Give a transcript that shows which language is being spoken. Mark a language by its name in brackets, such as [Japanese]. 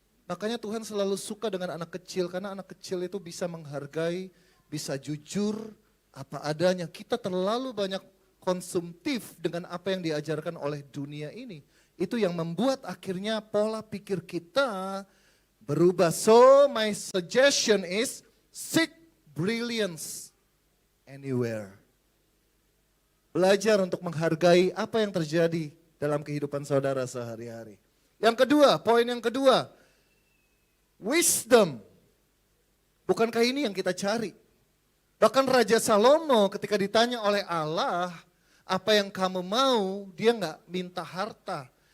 [Indonesian] Makanya Tuhan selalu suka dengan anak kecil, karena anak kecil itu bisa menghargai, bisa jujur apa adanya. Kita terlalu banyak konsumtif dengan apa yang diajarkan oleh dunia ini. Itu yang membuat akhirnya pola pikir kita berubah. [English] So my suggestion is seek brilliance anywhere. [Indonesian] Belajar untuk menghargai apa yang terjadi dalam kehidupan saudara sehari-hari. Yang kedua, poin yang kedua, wisdom. Bukankah ini yang kita cari? Bahkan Raja Salomo ketika ditanya oleh Allah, apa yang kamu mau, dia nggak minta harta.